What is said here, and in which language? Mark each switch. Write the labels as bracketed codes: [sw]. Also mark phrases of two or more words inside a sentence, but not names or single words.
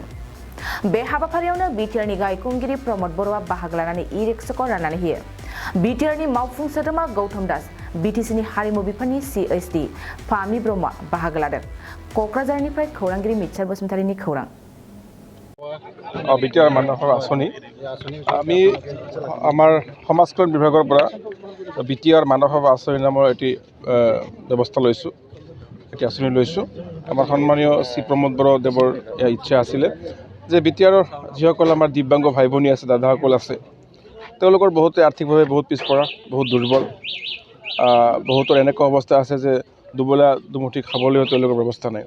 [brx] बे हाबाफारियावनो बिटिआरनि गायखंगिरि प्रमद बर'आ बाहागो लानानै ई-रिक्शाखौ राननानै होयो। बिटिआरनि मावफुं सोद्रोमा गौतम दास, बिटिसिनि हारिमु बिफाननि सिएसडि फामि ब्रह्मआ बाहागो लादों। क'क्राझारनिफ्राय खौरांगिरि मित्सार बसुमतारीनि खौरां। [as] बिटिआर मानসৰ আঁচনি আমি আমাৰ সমাজ কল্যাণ বিভাগৰ পৰা বিটিআৰ মানসৰ আঁচনি নামৰ এটি ব্যৱস্থা লৈছোঁ, এটি আঁচনি লৈছোঁ। আমাৰ সন্মানীয় শ্ৰী প্ৰমোদ বৰদেৱৰ ইচ্ছা আছিলে যে বিটিআৰৰ যিসকল আমাৰ দিব্যাংগ ভাই ভনী আছে, দাদাসকল আছে, তেওঁলোকৰ বহুতে আৰ্থিকভাৱে বহুত পিছপৰা, বহুত দুৰ্বল, বহুতৰ এনেকুৱা অৱস্থা আছে যে দুবেলা দুমুঠি খাবলৈও তেওঁলোকৰ অৱস্থা নাই।